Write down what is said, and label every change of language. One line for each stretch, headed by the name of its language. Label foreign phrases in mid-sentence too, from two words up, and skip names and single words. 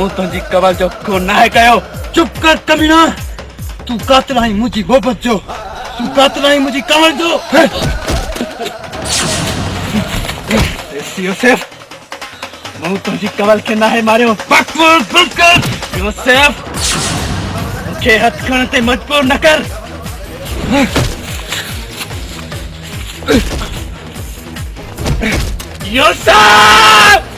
Sindhi: तुंहिंजी कवल जो खून नाहे कयो। चुप कर कमीना। तू कातिल आहीं मुंहिंजी मोहबत जो। तू कातिल आहीं मुंहिंजी कवल जो। यूसुफ मूं तुंहिंजी कवल खे नाहे मारियो। बकवास बंद कर यूसुफ। मूंखे हथ खणण ते मजबूर न कर। यूसुफ